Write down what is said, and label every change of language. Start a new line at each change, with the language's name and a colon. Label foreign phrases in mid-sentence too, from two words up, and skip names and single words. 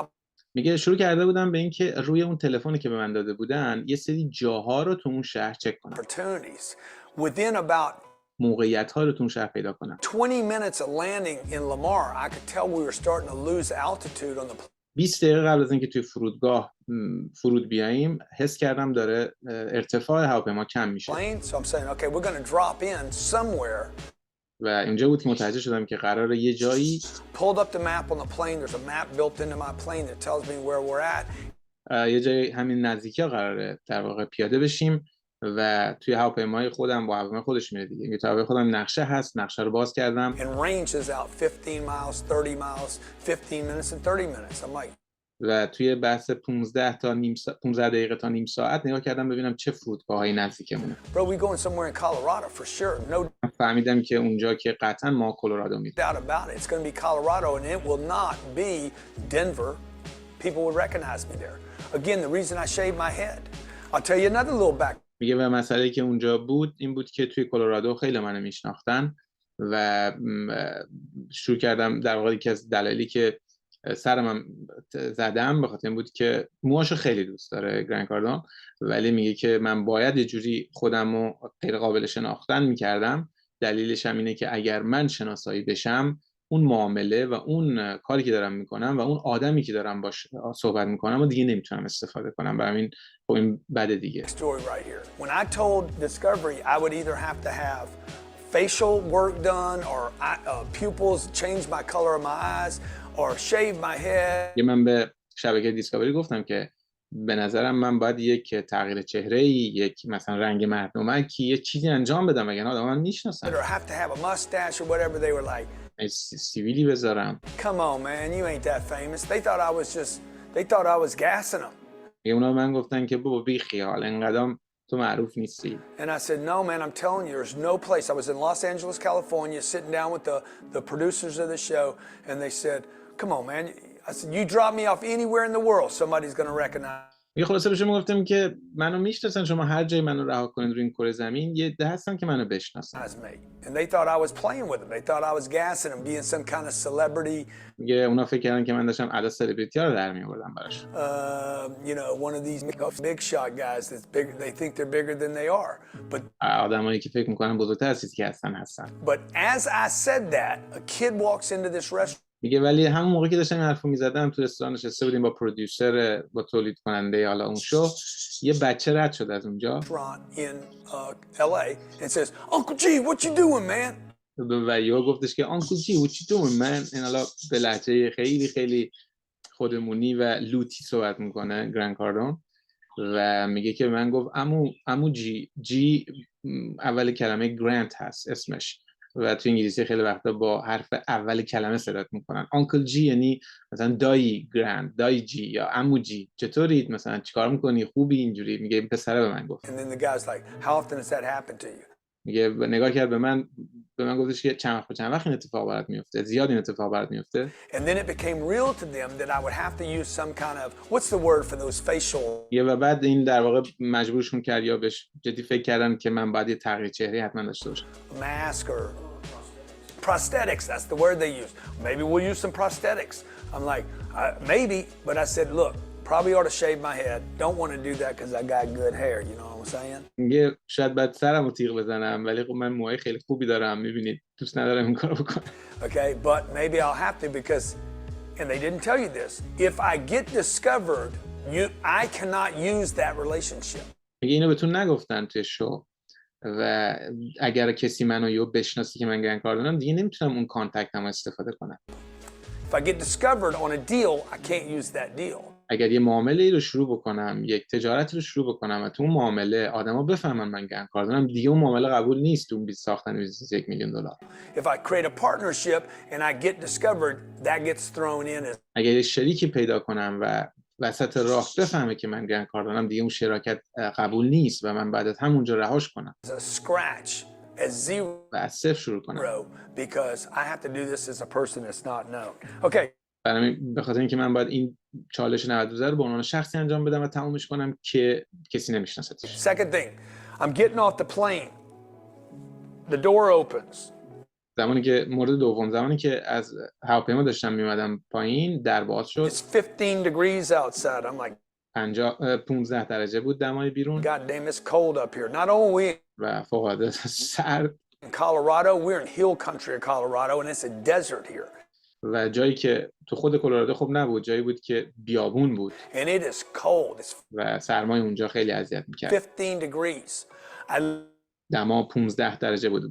Persian: میگه شروع کرده بودم به اینکه روی اون تلفنی که به من داده بودن یه سری جاها رو تو اون شهر چک کنم.
English: opportunities. Within about
Persian: موقعیت‌ها رو تو اون شهر پیدا کنم.
English: 20 minutes of landing in Lamar, I could tell we were starting to lose altitude on the
Persian: 20 دقیقه قبل از اینکه توی فرودگاه فرود بیاییم حس کردم داره ارتفاع هواپیما کم میشه.
English: plane. So I'm saying, okay, we're going to drop in somewhere.
Persian: و اینجا بود که متوجه شدم که قراره یه جایی
English: Pulled up the map on the plane. There's a map built into my plane that tells me where we're at.
Persian: یه جایی همین نزدیکی ها قراره در واقع پیاده بشیم و توی هواپیمای خودم با هواپیمای خودش میره دیگه. توی هواپیمای خودم نقشه هست، نقشه رو باز کردم.
English: And range is out 15 miles, 30 miles, 15 minutes and 30 minutes. I'm like,
Persian: و توی بحث 15 دقیقه تا نیم ساعت نگاه کردم ببینم چه فرودگاه‌های نزدیکمونه.
English: bro, we going somewhere in Colorado for sure. No
Persian: فهمیدم که اونجا که قطعا ما کلرادو میریم.
English: doubt about it. It's going to be Colorado and it will not be Denver. People would recognize me there. Again, the reason I shaved my head. I'll tell you another little back.
Persian: میگه و مسئله که اونجا بود این بود که توی کلرادو خیلی منو میشناختن و شروع کردم در واقع یکی از دلایلی که سرم زدم به خاطر این بود که موهاشو خیلی دوست داره گرند کاردون، ولی میگه که من باید یه جوری خودمو غیر قابل شناختن میکردم. دلیلش هم اینه که اگر من شناسایی بشم اون معامله و اون کاری که دارم میکنم و اون آدمی که دارم باش صحبت میکنم و دیگه نمیتونم استفاده کنم. برای همین خب این بده دیگه.
English: Story right here. When I told Discovery I would either have to have facial work done or pupils change my color of my eyes or shave my head.
Persian: من به شبکه دیسکاوری گفتم که به نظرم من باید یک تغییر چهره‌ای، یک مثلا رنگ مردمکی، یه چیزی انجام بدم وگرنه آدم من میشناسن.
English: Or have to have a mustache or whatever. They were like,
Persian: سیویلی بذارم.
English: come on man, you ain't that famous. They thought I was gassing them.
Persian: اونا من گفتن که بابا بی خیال انقدام تو معروف نیستی.
English: And I said, no man, I'm telling you, there's no place. I was in Los Angeles, California, sitting down with the producers of the show, and they said, come on man. I said, you drop me off anywhere in the world, somebody's going to recognize.
Persian: یه خلاصه به شما گفتم که منو میشناسن، شما هر جای منو رها کنید روی این کره زمین یه ده هستن که منو بشناسن.
English: And they thought I was playing with them. They thought I was gassing them, being some kind of celebrity.
Persian: میگه اونا فکر کردن که من داشتم ادا سلبریتی ها رو در میآوردم براش.
English: You know, one of these big shot guys that's big. They think they're bigger than they are. But
Persian: آدمایی که فکر میکنن بزرگتر از چیزی که هستن.
English: But as I said that, a kid walks into this restaurant.
Persian: میگه ولی همون موقعی که داشتم این حرفو میزدم تو رستوران نشسته بودیم با پرودیوسر، با تولید کننده حالا اون شو، یه بچه رد شد از اونجا
English: in LA and says, Uncle G, what you doing, man?
Persian: و یهو گفتش که
English: Uncle G, what you doing, man?
Persian: این حالا به لهجه خیلی خیلی خودمونی و لوتی صحبت میکنه گرند کاردون و میگه که من گفت عمو جی اول کلمه گرانت هست اسمش و تو انگلیسی خیلی وقتا با حرف اول کلمه صدات میکنن. آنکل جی یعنی مثلا دایی گرند، دایی جی یا عمو جی، چطورید، مثلا چیکار میکنی، خوبی، اینجوری. میگه پسره به من گفت.
English: And then the guy's like, how often does that happen to you?
Persian: میگه نگاه کرد به من گفتش که چند وقت این اتفاق برات میفته، زیاد این اتفاق برات میفته.
English: And then it became real to them that I would have to use some kind of, what's the word for those facial.
Persian: و بعد این در واقع مجبورشون کرد یا بهش جدی فکر کردن که من باید یه تغییر چهره حتما داشته باشم.
English: Mask or prosthetics, that's the word they use. Maybe we'll use some prosthetics. I'm like, maybe, but I said, look, probably ought to shave my head. Don't want to do that because I got good hair, you know what I'm saying?
Persian: میگه شاید بعد سرمو تیغ بزنم ولی خب من موهای خیلی خوبی دارم، میبینید، دوست ندارم این کارو بکنم.
English: Okay, but maybe I'll have to because, and they didn't tell you this, if I get discovered, I cannot use that relationship.
Persian: میگه اینو بهتون نگفتن توی شو و اگر کسی منو یو بشناسی که من گرند کاردونم دیگه نمیتونم اون کانتکتمو استفاده کنم.
English: If I get discovered on a deal, I can't use that deal.
Persian: اگر یه معامله رو شروع بکنم، یک تجارتی رو شروع بکنم و تو اون معامله آدما بفهمن من گنگکار دارم، دیگه اون معامله قبول نیست تو ساختن بیزنس $1,000,000.
English: If I create a partnership and I get discovered, that gets thrown in as
Persian: اگر یه شریکی پیدا کنم و وسط راه بفهمه که من گنگکار دارم، دیگه اون شراکت قبول نیست و من بعد از همونجا رهاش کنم
English: a scratch, as
Persian: و از صفر شروع کنم.
English: zero, because I have to do this as a person that's not known. Okay,
Persian: به خاطر اینکه من باید این چالش 92 رو به عنوان شخصی انجام بدم و تمومش کنم که کسی نمیشناستش.
English: second thing, I'm getting off the plane. The door opens.
Persian: زمانی که مورد دوم، زمانی که از هواپیما داشتم میمدم پایین، در باز شد.
English: It's 15 degrees outside. I'm like,
Persian: 15 درجه بود دمای بیرون
English: God damn, it's cold up here. Not only
Persian: و فوق‌العاده سرد.
English: in Colorado, we're in hill country of Colorado, and it's a desert here.
Persian: و جایی که تو خود کلرادو خب نبود، جایی بود که بیابون بود
English: And it is cold. It's
Persian: و سرمای اونجا خیلی اذیت می‌کرد.
English: 15 degrees. I
Persian: دما 15 درجه بود.